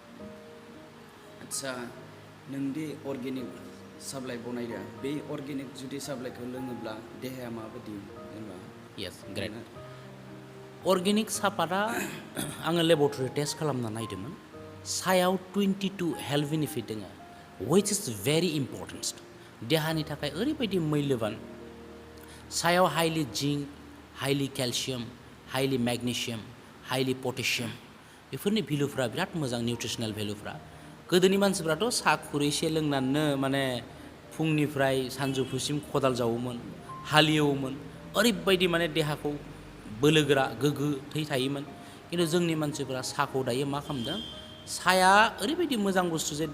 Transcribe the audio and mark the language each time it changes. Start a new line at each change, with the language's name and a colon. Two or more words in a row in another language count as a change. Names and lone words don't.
Bodo: आदसा नोंदि
English: organic supply
Bodo: बनायदो बे अर्गेनिक जुदि साप्लाइखौ लोङोब्ला देहाया माबायदि जेनेबा
English: yes great organic
Bodo: सापाता आङो लेबरेटरि टेस्ट खालामना नायदोंमोन सायाव 22
English: health benefit
Bodo: दङ
English: which is very important
Bodo: देहानि थाखाय ओरैबायदि मैल्यबान सायाव हाइलि जिंक हाइलि केलसियाम हाइलि मेगनेसियाम हाइलि पटेसियाम बेफोरनि भेलुफ्रा बिराद मोजां निउट्रिसनेल भेलुफ्रा गोदोनि मानसिफ्राथ' साहा खुरैसे लोंनानैनो माने फुंनिफ्राय सानजौफुसिम खदाल जावोमोन हालेवोमोन ओरैबायदि माने देहाखौ बोलोगोरा गोग्गो थै थायोमोन खिन्थु जोंनि मानसिफोरा साहाखौ दायो मा खालामदों साया ओरैबायदि मोजां बुस्थु जे